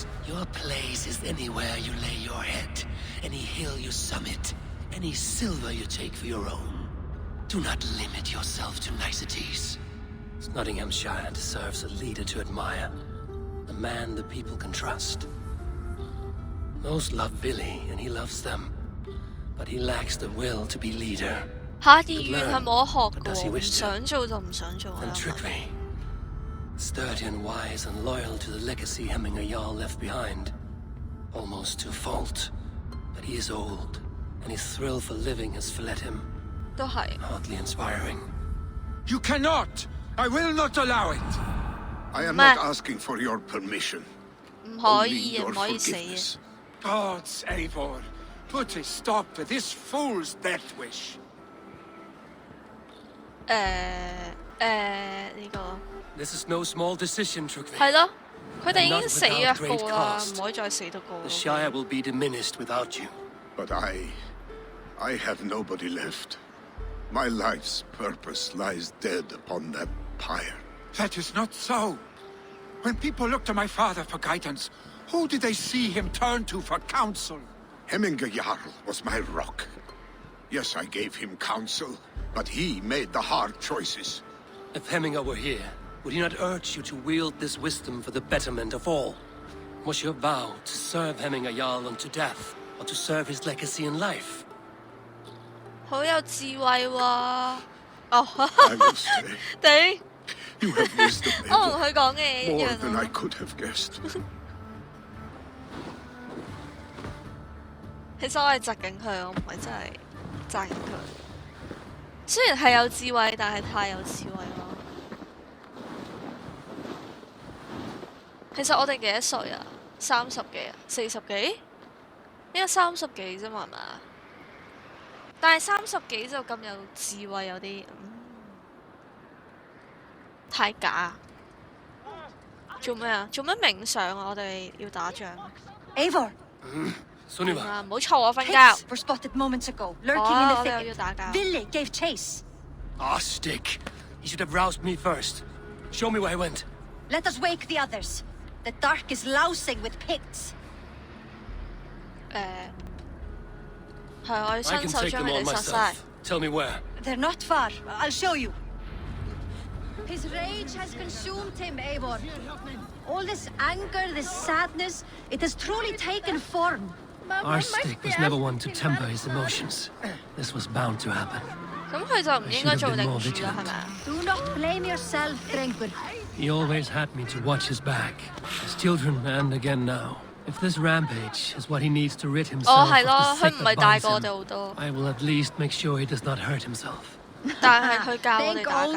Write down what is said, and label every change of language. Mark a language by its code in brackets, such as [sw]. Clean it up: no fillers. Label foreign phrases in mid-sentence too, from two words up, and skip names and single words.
[en] Your place is anywhere you lay your head, any hill you summit, any silver you take for your own. Do not limit yourself to niceties. Nottinghamshire deserves a leader to admire, a man the people can trust. Most love Vili, and he loves them, but he lacks the will to be leader. [yue] 下議院係冇得學 [en] But does [yue] 嘅 [en] he [yue] 喎，唔 [en] wish to? [yue] 想做就唔想做 [en] And [yue] 啊！ [en] Trickery. Sturdy and wise and loyal to the legacy Hemminger Jarl left behind. Almost to a fault. But he is old, and his thrill for living has fled him. [yue] 都係 [en] Hardly inspiring. You cannot! I will not allow it! I am Ma- not asking for your permission. [yue] 唔可 [en] Only [yue] 以 [en] your [yue] 唔可以死嘅。 [en] forgiveness. Gods, Eivor, put a stop to this fool's death wish. [yue] 呢個 [en] This is no small decision, Trickery. [yue] 係咯，佢哋已 [en] Not [yue] 經死 [en] without [yue] 咗 [en] great [yue] 個啦， [en] cost. [yue] 唔可以再死多個 [en] The。Shire will be diminished without you. But I have nobody left. My life's purpose lies dead upon that pyre. That is not so. When people look to my father for guidance, who did they see him turn to for counsel? Hemminger Jarl was my rock. Yes, I gave him counsel, but he made the hard choices. If Hemminger were here, would he not urge you to wield this wisdom for the betterment of all? Was your vow to serve Hemminger Jarl unto death, or to serve his legacy in life? [yue] 好有智慧喎！哦， [en] I will stay. [yue] 頂！ [en] You have wisdom, [yue] 我同 [en] Eivor, [yue] 佢講嘅嘢一 [en] more [yue] 樣 [en] than I [yue] 啊！ [en] could have guessed. [yue] 其實我係窒緊佢，我唔係真係讚緊佢。雖然係有智慧，但係太有智慧咯。其實我哋幾多歲啊？30幾啊？40幾？應該30幾啫嘛，係嘛？但係30幾就咁有智慧，有啲太假。做咩啊？做咩冥想啊？我哋要打仗啊！ [en] Eivor, Sunniva, [yue] 啊唔好嘈我瞓 [en] pigs [yue] 覺。 [en] were spotted moments ago, lurking [yue] 哦， [en] in [yue] 我 [en] the [yue] 哋又要 [en] thicket. [yue] 打交。 [en] Vili gave chase. ah, stick. He should have roused me first. Show me where he went. Let us wake the others. The dark is lousing with pigs. [yue] 係我要 [en] I [yue] 親 [en] can [yue] 手 [en] take [yue] 將 [en] them [yue] 佢 [en] on [yue] 哋殺晒。 [en] myself. Tell me where. They're not far. I'll show you. His rage has consumed him, Eivor. All this anger, this sadness, it has truly taken form. Arstic was never one to temper his emotions. This was bound to happen. [yue] 咁佢就唔應該做領主啦，係咪啊？ [en] Do not blame yourself, Drengur. He always had me to watch his back. As children and again now. If this rampage is what he needs to rid [yue] 哦， [en] himself [yue] 係 [en] of [yue] 咯， [en] the [yue] 佢 [en] sick [yue] 唔係 [en] that [yue] 大 [en] binds [yue] 過我哋 [en] him, [yue] 好多， [en] I will at least make sure he does not hurt himself. [yue] 但係佢教我哋 [en] Thank [yue] 打交。